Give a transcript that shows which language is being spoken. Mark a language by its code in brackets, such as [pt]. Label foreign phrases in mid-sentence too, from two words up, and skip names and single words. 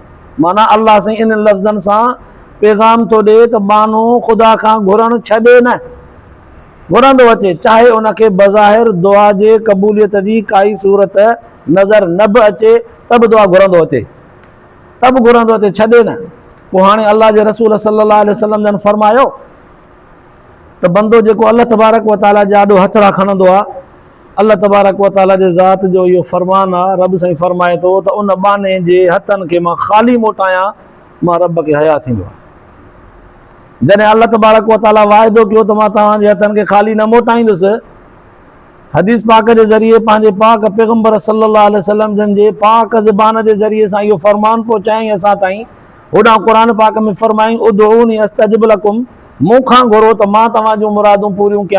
[sd] माना अल्लाह साईं इन लफ़्ज़नि सां पैगाम थो ॾिए त बानो ख़ुदा खां घुरणु छॾे न, घुरंदो अचे, चाहे उनखे बज़ाहिर दुआ जे क़बूलियत जी काई सूरत नज़र न बि अचे त बि दुआ घुरंदो अचे, छॾे न. पोइ हाणे अल्लाह जे रसूल [ar] صلى الله عليه وسلم [sd] जन फरमायो त बंदो जेको [ar] الله تبارك وتعالى [sd] जे आॾो हथड़ा खणंदो आहे, [ar] الله تبارك وتعالى [sd] जे ज़ात जो इहो फरमान आहे। रब साईं फरमाए थो त उन बाने जे हथनि खे मां ख़ाली मोटायां, मां रब खे हया थींदो आहे। जॾहिं [ar] الله تبارك وتعالى [sd] वाइदो कयो त मां तव्हांजे हथनि खे ख़ाली न मोटाईंदुसि, हदीस पाक जे ज़रिए पंहिंजे पाक पैगम्बर [ar] صلى الله عليه وسلم [sd] जन जे पाक ज़बान जे ज़रिए सां इहो फरमान पहुचाईं असां ताईं। होॾां क़ुरान पाक में फरमाईं [ar] ادعوني أستجب لكم, [sd] मूंखां घुरो त मां तव्हां जूं मुरादूं पूरियूं कयां।